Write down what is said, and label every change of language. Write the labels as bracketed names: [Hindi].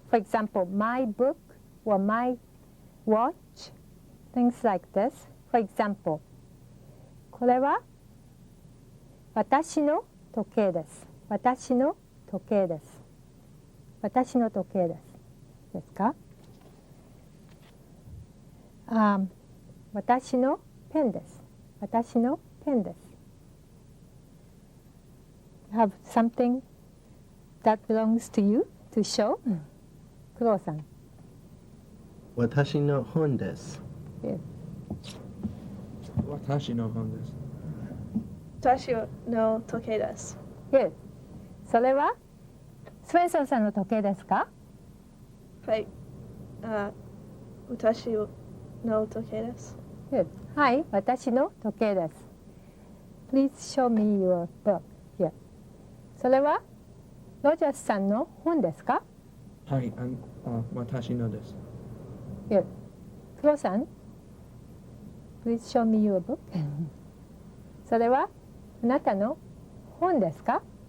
[English] For example, my book or my watch, things like this. For example, [Japanese] これは私の時計です。私の時計です。私の時計です。ですか？私のペンです。私のペンです。 [English] Have something that belongs to you to show? [Japanese] 工藤さん。私の本です。私の本です。私の時計です。 [English] Good. [Japanese] それはスウェンソンさんの時計ですか？はい。私の時計です。 Good. はい、私の時計です。 [English] Please show me your book here. [Japanese] それはロジャースさんの本ですか？はい、私のです。 [English] Good. 黒さん Please show me your book. [Japanese] それはあなたの本ですか？